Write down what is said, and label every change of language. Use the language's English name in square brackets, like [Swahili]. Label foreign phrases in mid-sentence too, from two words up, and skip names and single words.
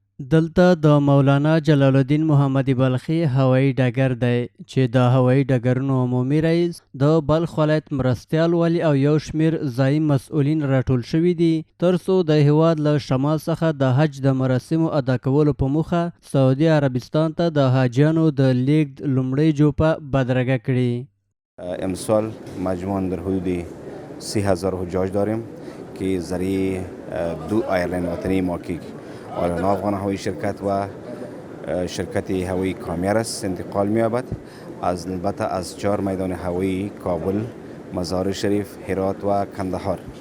[Pashto] دلته د مولانا جلال الدین محمدي بلخي هوایي ډګر دی چې د هوایي ډګرونو عمومي رئیس د بلخ ولایت مرستیال والي او یو شمیر ځایي مسؤلین راټول شوي دي ترڅو د هیواد له شمال څخه د حج د مراسمو ادا کولو په موخه سعودي عربستان ته د حاجیانو د لیږد لومړۍ جوپه بدرګه کړي. [Persian] امسال مجموعاً در حدود 30,000 حجاج داریم که ذریعه دو ایرلاین وطنی ما که آریانا افغان هوایی شرکت و شرکت هوایی کامیار است انتقال می‌یابد. از البته از 4 میدان هوایی کابل، مزار شریف، هرات و کندهار.